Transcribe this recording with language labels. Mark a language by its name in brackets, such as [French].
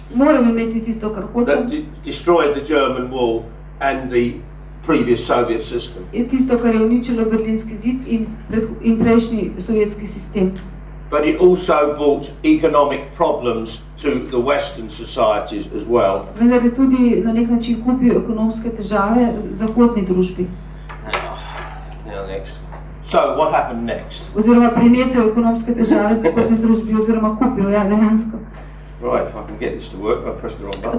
[Slovenian] Moram imeti tisto, kar hočem. [English] That destroyed the German Wall and the previous Soviet system. [Slovenian] Je tisto, kar je uničilo Berlinski zid in prejšnji sovjetski sistem. [English] But it also brought economic problems to the Western societies as well. [Slovenian] Vendar je tudi na nek način kupil ekonomske težave zahodni družbi. [English] Now next. So what happened next? [Slovenian] Oziroma prinesel ekonomske težave zahodni družbi, oziroma kupil, ja, dejansko. [English] Right, if I can get this to work, I pressed the wrong button.